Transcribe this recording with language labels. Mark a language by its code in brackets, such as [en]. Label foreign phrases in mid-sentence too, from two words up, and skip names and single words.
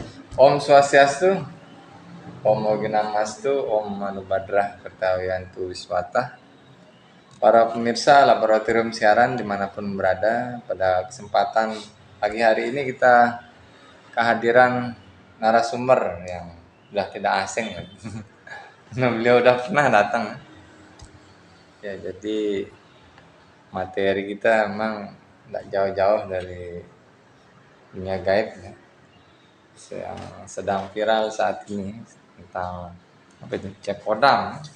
[sa] Om Swastiastu, Om Moginamastu, Om Manubadrah Kertawiyantu Wiswata. [id] Para pemirsa Laboratorium Siaran dimanapun berada, pada kesempatan pagi hari ini kita kehadiran narasumber yang sudah tidak asing. Nah, beliau udah pernah datang. Ya, jadi materi kita memang tidak jauh-jauh dari dunia gaib ya, yang sedang viral saat ini tentang apa itu cek kodam.